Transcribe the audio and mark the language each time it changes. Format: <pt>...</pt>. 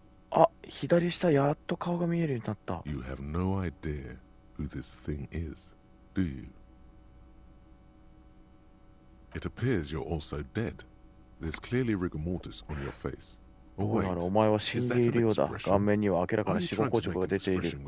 <ja>あ、左下やっと顔が見えるようになった。</ja> <en>You have no idea who this thing is, do you? It appears you're also dead. There's clearly rigor mortis on your face.</en> <ja>どうならお前は死んでいるようだ。顔面には明らかな死後硬直が出ている。</ja>